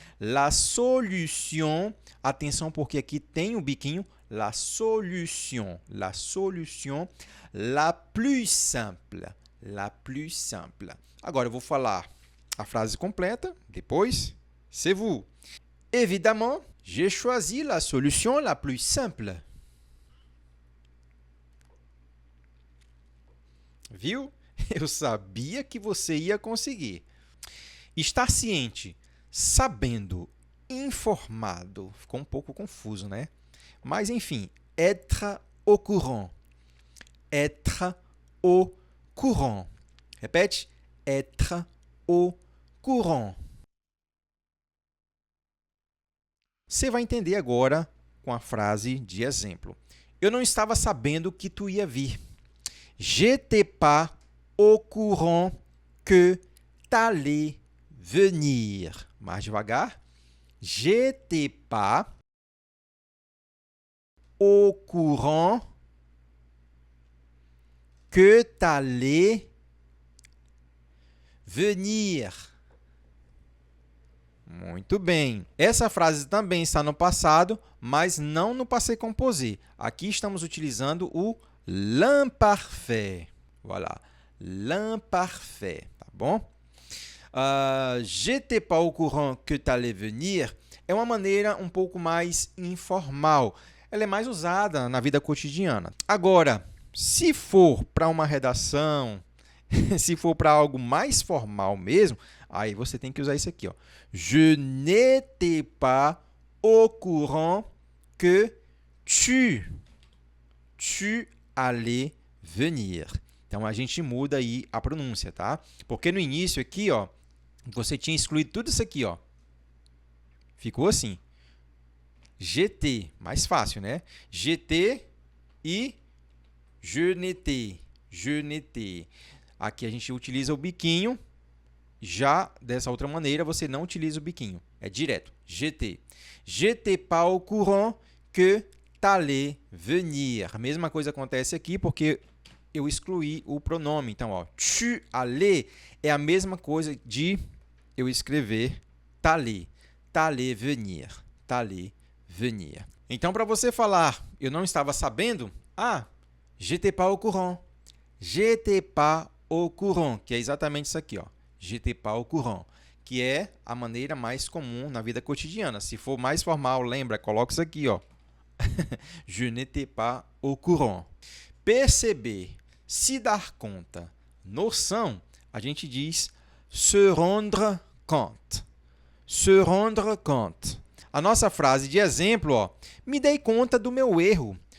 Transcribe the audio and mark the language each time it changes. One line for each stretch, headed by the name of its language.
French: La solution,
Portuguese: atenção porque aqui tem o biquinho,
French: la solution la plus simple, la plus simple.
Portuguese: Agora eu vou falar a frase completa, depois,
French: c'est vous. Évidemment, j'ai choisi la solution la plus simple.
Portuguese: Viu? Eu sabia que você ia conseguir. Estar ciente, sabendo, informado. Ficou um pouco confuso, né? Mas, enfim,
French: être au courant. Être au courant. Repete. Être au courant.
Portuguese: Você vai entender agora com a frase de exemplo. Eu não estava sabendo que tu ia vir.
French: J'étais pas au courant que t'allais venir.
Portuguese: Mais devagar.
French: J'étais pas au courant que t'allais venir.
Portuguese: Muito bem. Essa frase também está no passado, mas não no passé composé. Aqui estamos utilizando o l'imparfait. Voilà. L'imparfait, tá bom?
French: J'étais pas au courant que t'allais venir
Portuguese: é uma maneira um pouco mais informal. Ela é mais usada na vida cotidiana. Agora, se for para uma redação, se for para algo mais formal mesmo, aí você tem que usar isso aqui, ó.
French: Je n'étais pas au courant que tu allais venir.
Portuguese: Então, a gente muda aí a pronúncia, tá? Porque no início aqui, ó, você tinha excluído tudo isso aqui, ó. Ficou assim. J'étais, mais fácil, né?
French: J'étais e je n'étais. Je n'étais.
Portuguese: Aqui a gente utiliza o biquinho. Já dessa outra maneira, você não utiliza o biquinho. É direto. J'étais.
French: J'étais pas au courant que t'allais venir.
Portuguese: A mesma coisa acontece aqui porque eu excluí o pronome. Então, ó, tu allais é a mesma coisa de eu escrever t'allais.
French: T'allais venir. T'allais venir.
Portuguese: Então, para você falar, eu não estava sabendo,
French: j'étais pas au courant. J'étais pas au courant,
Portuguese: que é exatamente isso aqui, ó.
French: J'étais pas au courant,
Portuguese: que é a maneira mais comum na vida cotidiana. Se for mais formal, lembra, coloca isso aqui, ó.
French: Je n'étais pas au courant.
Portuguese: Perceber, se dar conta, noção, a gente diz
French: se rendre compte. Se rendre compte.
Portuguese: A nossa frase de exemplo, ó, me dei conta do meu erro.